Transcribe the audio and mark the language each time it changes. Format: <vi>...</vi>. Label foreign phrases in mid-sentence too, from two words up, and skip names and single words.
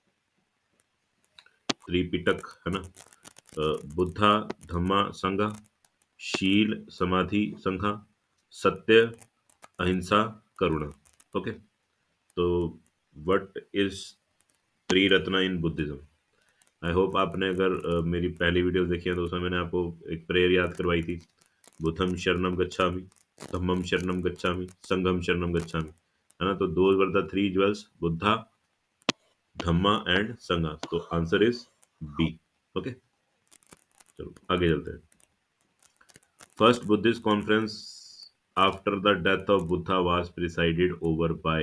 <hi>त्रिपिटक, है ना, बुद्धा, धम्मा, संघा, शील, समाधि, संघा, सत्य, अहिंसा, करुणा।</hi> <en>okay, तो what is Triratna in Buddhism? I hope</en> <hi>आपने अगर मेरी पहली वीडियो देखी है तो उसमें मैंने आपको एक प्रेयर याद करवाई थी,</hi> <pi>बुद्धम शरणम गच्छामि, धम्मम शरणम गच्छामि, संघम शरणम गच्छामि,</pi> <hi>है ना?</hi> <en>तो those were the three jewels, Buddha, Dhamma and Sangha।</en> <hi>तो</hi> <en>answer is B.</en> <hi>ओके, चलो आगे चलते हैं।</hi> <en>First Buddhist conference after the death of Buddha was presided over by?</en>